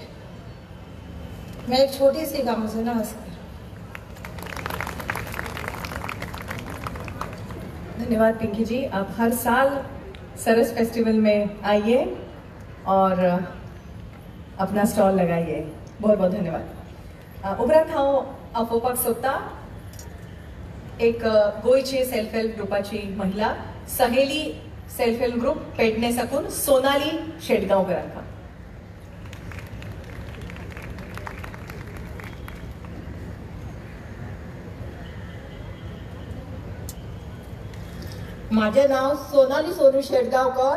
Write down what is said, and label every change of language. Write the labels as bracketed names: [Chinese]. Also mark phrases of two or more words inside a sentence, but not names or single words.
[Hindi] मैं एक छोटी सी गांव से. नमस्कार. धन्यवाद पिंकी जी. आप हर साल सरस फेस्टिवल में आइए और अपना स्टॉल लगाइए. बहुत बहुत धन्यवाद. [Konkani] उपरांत हांव आपोवपाक सोदतां एक गोयची [English] self help [Konkani] ग्रुपाची महिला, सहेली सेल्फ हेल्प ग्रुप पेडणे साकून सोनाली शेटगांवकरांका. [Marathi] माझे नाव सोनाली सोनू शेटगांवकर.